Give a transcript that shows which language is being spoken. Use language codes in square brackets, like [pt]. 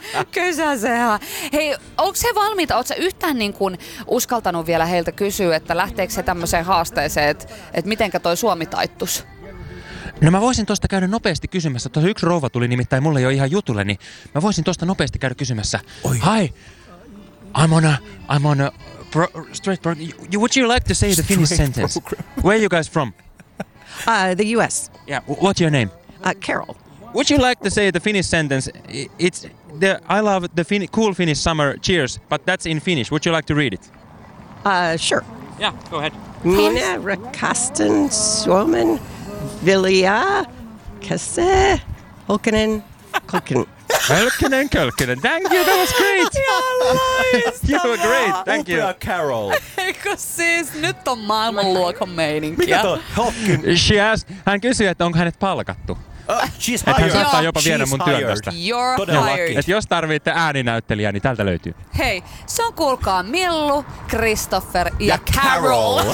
[fi] Kysä sehän. Hei, onko he valmiita? Oletko yhtään niin kuin uskaltanut vielä heiltä kysyä, että lähteekö se tämmöiseen haasteeseen, että mitenkä toi Suomi taittus? No mä voisin tuosta käydä nopeasti kysymässä. Tuossa yksi rouva tuli nimittäin mulle jo ihan jutulle, niin mä voisin tuosta nopeasti käydä kysymässä. Oi. [en] Hi, I'm on a straight program. Would you like to say the Finnish sentence? Where are you guys from? The U.S. Yeah, what's your name? Carol. Would you like to say the Finnish sentence? It's the I love the cool Finnish summer, cheers, but that's in Finnish. Would you like to read it? Sure. Yeah, go ahead. [fi] Minä rakastan Suomen vilja kese hokkenen kokken. Kölkkinen and Kölkkinen. [en] Thank you, that was great. You were great, thank you. [fi] Upea Carol. Eikö siis, nyt on maailmanluokan meininkiä. Mikä toi Hokkin? Hän kysyi, että onko hänet palkattu. [en] She's hired. [fi] Hän saattaa jopa viedä mun työn tästä. [en] You're hired. [fi] Et jos tarvitte ääninäyttelijää, niin tältä löytyy. Hei, se on kuulkaa Millu, Christopher ja Carol.